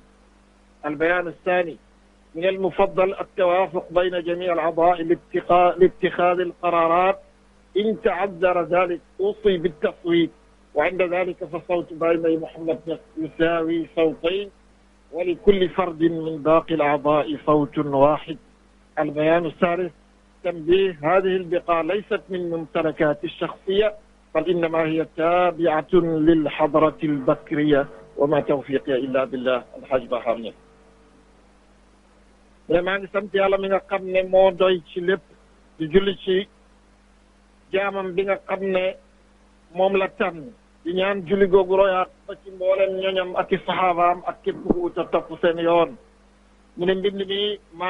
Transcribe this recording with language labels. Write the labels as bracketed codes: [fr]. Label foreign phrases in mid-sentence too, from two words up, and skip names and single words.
[ar] البيان الثاني: من المفضل التوافق بين جميع الأعضاء لاتخاذ القرارات، إن تعذر ذلك أوصي بالتصويت، وعند ذلك فصوت باي محمد Niass يساوي صوتين ولكل فرد من باقي الأعضاء صوت واحد. البيان الثالث: تنبيه: هذه البقاع ليست من ممتلكات الشخصية بل إنما هي تابعة للحضرة البكرية وما توفيقي إلا بالله. الحاج Barham Niass. [wo] maa ngi sant yàlla mi nga xam ne moo doy ci lépp di julli ci jaamam bi nga xam ne moom la tànn di ñaan julli googu royaat ba ci mboolem ñoñam ak i saxaabaam ak képp ku ut a topp seen yoon mu ne mbind mi maa